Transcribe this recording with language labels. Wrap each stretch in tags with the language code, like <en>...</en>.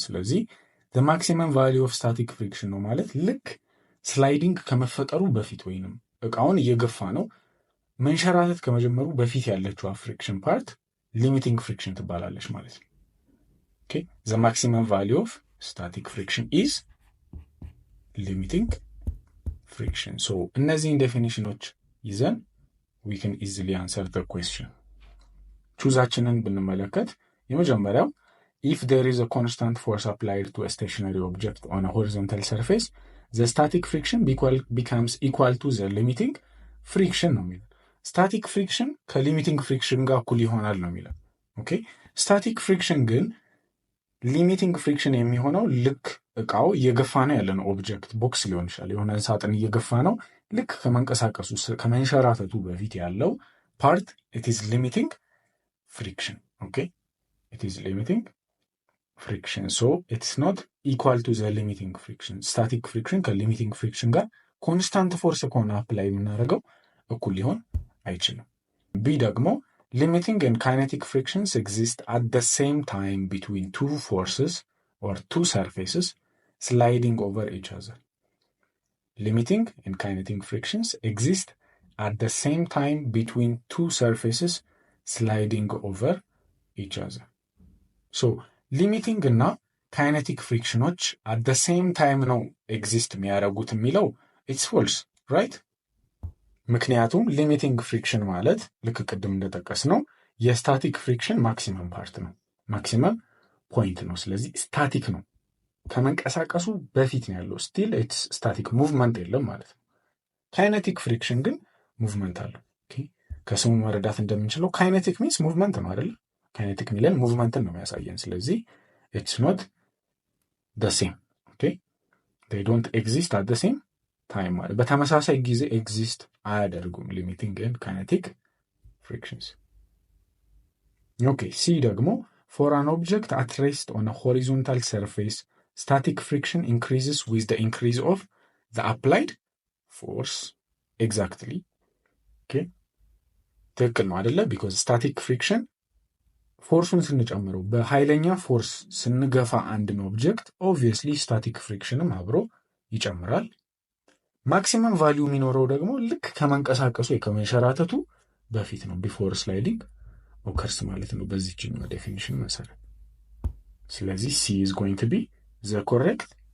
<am>ስለዚህ</am> <en>the maximum value of static friction ነው ማለት ልክ ስላይዲንግ ከመፈጠሩ በፊት ወይንም ዕቃውን እየገፋ ነው መንሸራተት ከመጀመሩ በፊት ያለችው ፍሪክሽን ፓርት ሊሚቲንግ ፍሪክሽን ትባላለች ማለት ነው። ኦኬ the maximum value of static friction is limiting friction. so</en> <am>እነዚህን ዴፊኒሽኖች ይዘን</am> <en>we can easily answer the question.</en> <am>ቹዛችንን ብንመለከት የመጀመሪያው</am> <en>if there is a constant force applied to a stationary object on a horizontal surface the static friction becomes equal to the limiting friction</en> <am>ነው የሚለው። ስታቲክ ፍሪክሽን ከሊሚቲንግ ፍሪክሽን ጋር እኩል ይሆናል ነው የሚለው። ኦኬ ስታቲክ ፍሪክሽን ግን ሊሚቲንግ ፍሪክሽን የሚሆነው ልክ ዕቃው እየገፋ ነው ያለን ኦብጀክት ቦክስ ሊሆን ይችላል የሆነ ሳጥን እየገፋ ነው ልክ ከመንቀሳቀሱ ከመንሸራተቱ በፊት ያለው ፓርት</am> <en>it is limiting friction. okay it is limiting friction so it's not equal to the limiting friction. static friction</en> <am>ከሊሚቲንግ ፍሪክሽን ጋር ኮንስታንት ፎርስ ከሆነ አፕላይ የምናደርገው እኩል ሊሆን አይችልም። ቢ ደግሞ</am> <en>limiting and kinetic frictions exist at the same time between two forces or two surfaces sliding over each other. Limiting and kinetic frictions exist at the same time between two surfaces sliding over each other. so limiting እና kinetic frictionዎች at the same time ነው exist</en> <am>የሚያደርጉት የሚለው</am> <en>it's false right?</en> <am>ምክንያቱም ሊሚቲንግ ፍሪክሽን ማለት ልክ ቅድም እንደጠቀስ ነው የስታቲክ ፍሪክሽን ማክሲመም ፓርት ነው ማክሲመም ፖይንት ነው። ስለዚህ ስታቲክ ነው ከመንቀሳቀሱ በፊት ነው ያለው</am> <en>ስቲል ኢትስ ስታቲክ</en> <am>ሙቭመንት የለም ማለት ነው። ካይኔቲክ ፍሪክሽን ግን ሙቭመንት አለው። ኦኬ ከስሙ መረዳት እንደምንችለው ካይኔቲክ ሚንስ ሙቭመንት ነው አይደል? ካይኔቲክ ሚለን ሙቭመንትን ነው የሚያሳየን። ስለዚህ</am> <en>ኢትስ ኖት the same. okay they don't exist at the same time</en> <am>ማለት በተመሳሳይ ጊዜ ኤግዚስት አያደርጉም ሊሚቲንግ ኤንድ ካይኔቲክ ፍሪክሽንስ። ኦኬ ሲ ደግሞ</am> <en>for an object at rest on a horizontal surface static friction increases with the increase of the applied force. exactly. okay</en> <am>ትክክል ነው አይደለ? ቢኮዝ ስታቲክ ፍሪክሽን ፎርሱን ስንጨምረው በኃይለኛ ፎርስ ስንገፋ አንድን ኦብጀክት ኦብቪየስሊ ስታቲክ ፍሪክሽንም አብሮ ይጨምራል። ማክሲመም ቫሊዩ የሚኖረው ደግሞ ልክ ከመንቀሳቀሱ ከመንሸራተቱ በፊት ነው፣</am> <en>ቢፎር ስላይዲንግ ኦከርስ</en> <am>ማለት ነው በዚህኛው ዴፊኒሽን መሰረት። ስለዚህ</am> <en>ሲ ኢዝ ጎይንግ ቱ ቢ ዘ ኮሬክት</en>